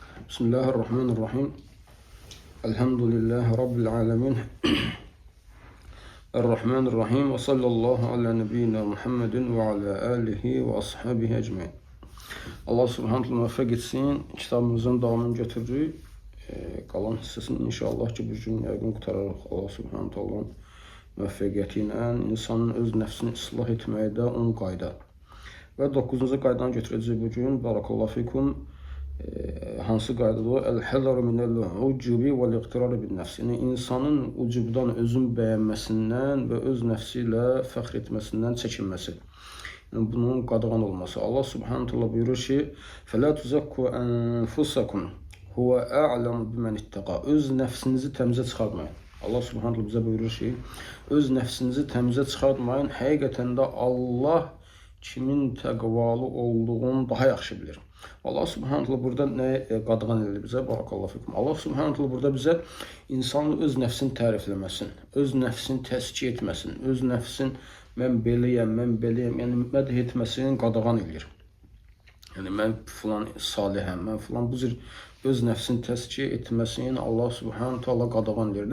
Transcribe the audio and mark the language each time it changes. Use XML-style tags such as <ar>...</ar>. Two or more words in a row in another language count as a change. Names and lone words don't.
<ar>بسم الله الرحمن الرحيم. الحمد لله رب العالمين. الرحمن الرحيم. وصلى الله على نبينا محمد وعلى آله وأصحابه أجمعين. الله سبحانه و</ar> <az>müvəffəq etsin. Kitabımızın davamını götürürük. Qalan hissəsini inşallah ki, bu gün yəqin qutararıq.</az> <ar>الله سبحانه و</ar> <az>müvəffəqiyyəti ilə insanın öz nəfsini islah etməkdə 10 qayda. Və 9-cu qaydanı götürəcək bu gün.</az> <ar>بارك الله فيكم.</ar> <az>Hansı qaydadır?</az> <ar>الحذر من العجب والاغترار بالنفس.</ar> <az>Yəni, insanın ucubdan, özün bəyənməsindən və öz nəfsi ilə fəxr etməsindən çəkinməsi. Yəni, bunun qadağan olması.</az> <ar>الله سبحانه و</ar> <az>buyurur ki,</az> <ar>فَلَا تُزَكُّوا أَنفُسَكُمْ هُوَ أَعْلَمُ بِمَنِ اتَّقَى.</ar> <az>Öz nəfsinizi təmizə çıxartmayın.</az> <ar>الله سبحانه</ar> <az>bizə buyurur ki, öz nəfsinizi təmizə çıxartmayın. Həqiqətən də Allah kimin təqvalı olduğunu daha yaxşı bilir.</az> <ar>الله سبحانه</ar> <az>burada nə qadağan edir bizə?</az> <ar>بارك الله فيكم. الله سبحانه</ar> <az>burada bizə insanın öz nəfsini tərifləməsin, öz nəfsini təzkiyə etməsin, öz nəfsin mən beləyəm, yəni mədh etməsini qadağan edir. Yəni mən filan salihəm, mən filan bu cür öz nəfsini təzkiyə etməsini</az> <ar>الله سبحانه</ar> <az>qadağan edir.</az>